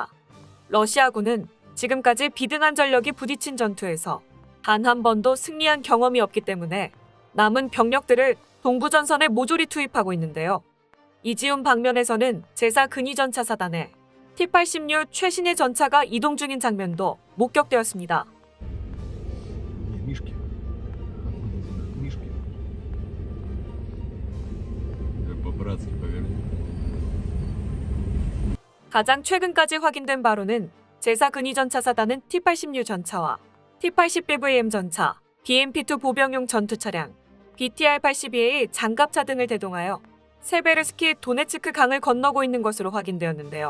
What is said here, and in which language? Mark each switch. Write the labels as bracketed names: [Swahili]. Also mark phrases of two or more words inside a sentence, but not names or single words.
[Korean] 러시아군은 지금까지 비등한 전력이 부딪힌 전투에서 단 한 번도 승리한 경험이 없기 때문에 남은 병력들을 동부전선에 모조리 투입하고 있는데요. 이지움 방면에서는 제사 근위전차 사단에 T-86 최신의 전차가 이동 중인 장면도 목격되었습니다. [Russian] Мишки. Мишки. По-братски поверни. [Korean] 가장 최근까지 확인된 바로는 제사 근위전차 사단은 T-86 전차와 T-80BVM 전차, BMP-2 보병용 전투 차량, BTR-82A 장갑차 등을 대동하여 세베르스키 도네츠크 강을 건너고 있는 것으로 확인되었는데요.